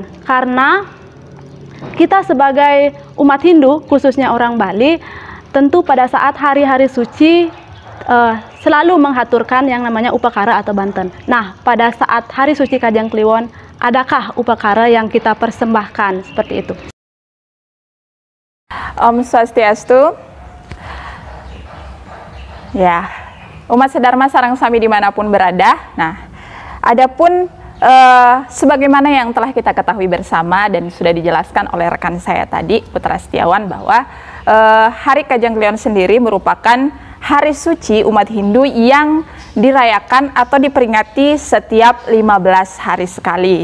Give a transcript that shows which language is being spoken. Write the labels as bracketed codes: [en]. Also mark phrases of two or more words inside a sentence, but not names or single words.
[id] Karena kita sebagai umat Hindu, khususnya orang Bali, tentu pada saat hari-hari suci selalu menghaturkan yang namanya Upakara atau Banten. Nah, pada saat hari suci Kajang Kliwon, adakah Upakara yang kita persembahkan seperti itu? [ban] Om Swastiastu. [id] Ya, umat sedharma [ban] sareng sami [id] dimanapun berada. Nah, adapun sebagaimana yang telah kita ketahui bersama dan sudah dijelaskan oleh rekan saya tadi, Putra Setiawan, bahwa hari Kajang Kliwon sendiri merupakan hari suci umat Hindu yang dirayakan atau diperingati setiap 15 hari sekali.